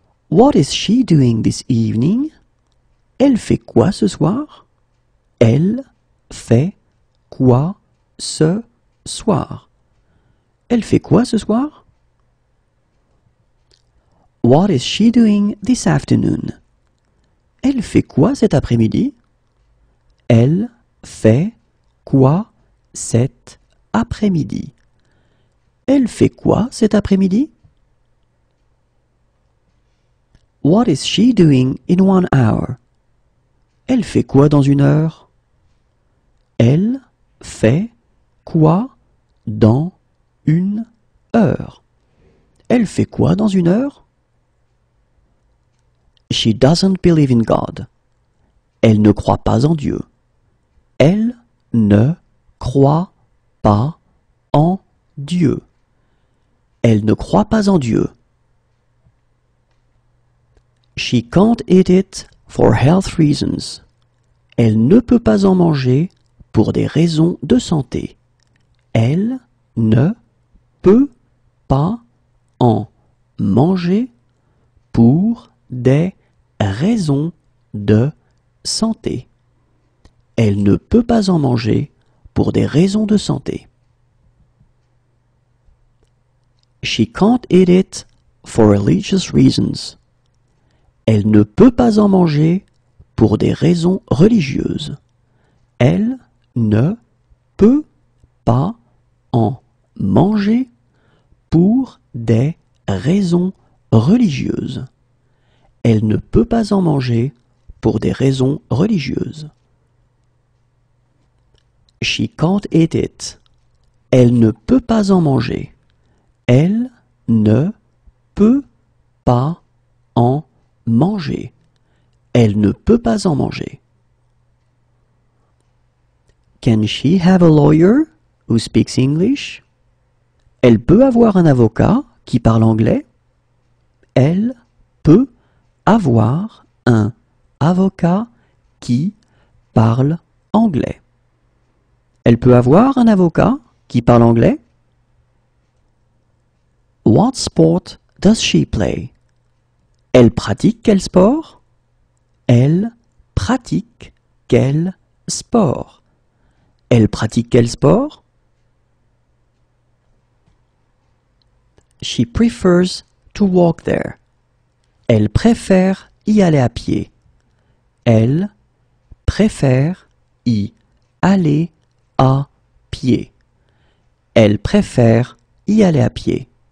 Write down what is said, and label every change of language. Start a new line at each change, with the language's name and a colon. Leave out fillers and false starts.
English: What is she doing this evening?
French: Elle fait quoi ce soir? Elle fait quoi ce soir? Elle fait quoi ce soir?
English: What is she doing this afternoon?
French: Elle fait quoi cet après-midi? Elle fait quoi cet après-midi? Elle fait quoi cet après-midi?
English: What is she doing in 1 hour?
French: Elle fait quoi dans 1 heure? Elle fait quoi dans 1 heure? Elle fait quoi dans 1 heure?
English: She doesn't believe in God.
French: Elle ne croit pas en Dieu. Elle ne croit pas en Dieu. Elle ne croit pas en Dieu.
English: She can't eat it for health reasons.
French: Elle ne peut pas en manger pour des raisons de santé. Elle ne peut pas en manger pour des raisons de santé. Elle ne peut pas en manger pour des raisons de santé.
English: She can't eat it for religious reasons.
French: Elle ne peut pas en manger pour des raisons religieuses. Elle ne peut pas en manger pour des raisons religieuses. Elle ne peut pas en manger pour des raisons religieuses.
English: She can't eat it.
French: Elle ne peut pas en manger. Elle ne peut pas en manger. Elle ne peut pas en manger.
English: Can she have a lawyer who speaks English?
French: Elle peut avoir un avocat qui parle anglais? Elle peut avoir un avocat qui parle anglais. Elle peut avoir un avocat qui parle anglais?
English: What sport does she play?
French: Elle pratique quel sport? Elle pratique quel sport? Elle pratique quel sport?
English: She prefers to walk there.
French: Elle préfère y aller à pied. Elle préfère y aller à pied. Elle préfère y aller à pied.